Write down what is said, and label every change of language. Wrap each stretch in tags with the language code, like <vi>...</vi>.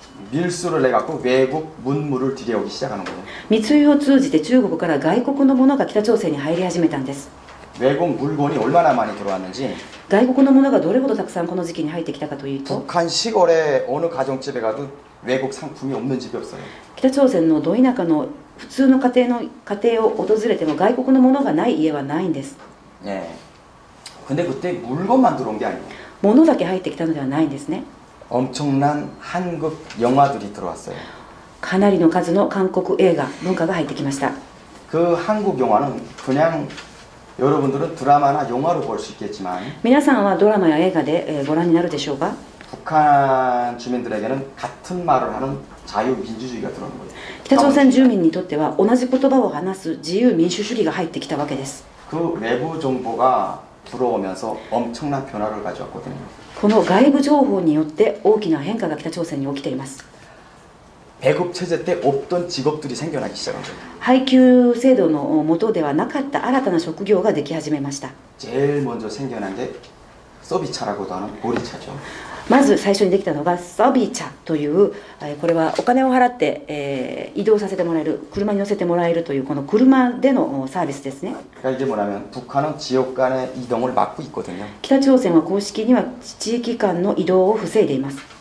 <ko>밀수를 해갖고 외국 문물을 들여오기 시작하는 거예요.</ko> <ja>密輸を通じて中国から外国のものが北朝鮮に入り始めたんです。</ja> <ko>외국 물건이 얼마나 많이 들어왔는지</ko> <ja>外国のものがどれほどたくさんこの時期に入ってきたかというと、</ja> <ko>북한 시골에 어느 가정집에 가도 외국 상품이 없는 집이 없어요.</ko> <ja>北朝鮮のど田舎の普通の家庭を訪れても外国のものがない家はないんです。</ja> <ko>네. 근데 그때 물건만 들어온 게 아니에요.</ko> <ja>物だけ入ってきたのではないんですね。</ja> <ko>엄청난 한국 영화들이 들어왔어요.</ko> <ja>かなりの数の韓国映画文化が入ってきました。</ja> <ko>그 한국 영화는 그냥 여러분들은 드라마나 영화로 볼 수 있겠지만</ko> <ja>皆さんはドラマや映画でご覧になるでしょうか。</ja> <ko>북한 주민들에게는 같은 말을 하는 자유민주주의가 들어오는 거예요.</ko> <ja>北朝鮮住民にとっては同じ言葉を話す自由民主主義が入ってきたわけです。</ja> <ko>그 외부 정보가 들어오면서 엄청난 변화를 가져왔거든요.</ko> <ja>この外部情報によって大きな変化が北朝鮮に起きています。</ja> <ko>배급 체제 때 없던 직업들이 생겨나기 시작한 거예요.</ko> <ja>配給制度の下ではなかった新たな職業ができ始めました。</ja> <ko>제일 먼저 생겨난 게 서비차라고도 하는 보리차죠.</ko> <ja>まず最初にできたのがサビチャという、これはお金を払って、移動させてもらえる、車に乗せてもらえるというこの車でのサービスですね。</ja> <ko>그러니까 이게 뭐냐면 북한은 지역 간의 이동을 막고 있거든요.</ko> <ja>北朝鮮は公式には地域間の移動を防いでいます。</ja>